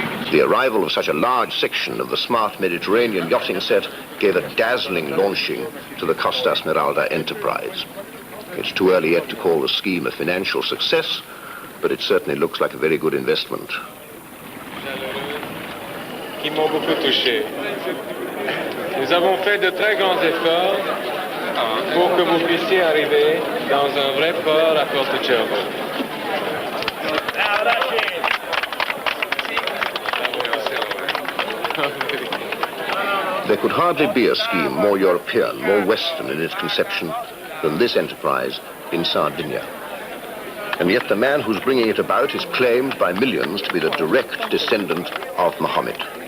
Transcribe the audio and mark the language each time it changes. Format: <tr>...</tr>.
<en>The arrival of such a large section of the smart Mediterranean yachting set gave a dazzling launching to the Costa Smeralda enterprise. It's too early yet to call the scheme a financial success, but it certainly looks like a very good investment.</en> <fr>Qui m'ont beaucoup touché. Nous avons fait de très grands efforts pour que vous puissiez arriver dans un vrai port à Porto-Cervo.</fr> <en>There could hardly be a scheme more European, more Western in its conception than this enterprise in Sardinia. And yet the man who's bringing it about is claimed by millions to be the direct descendant of Muhammad.</en>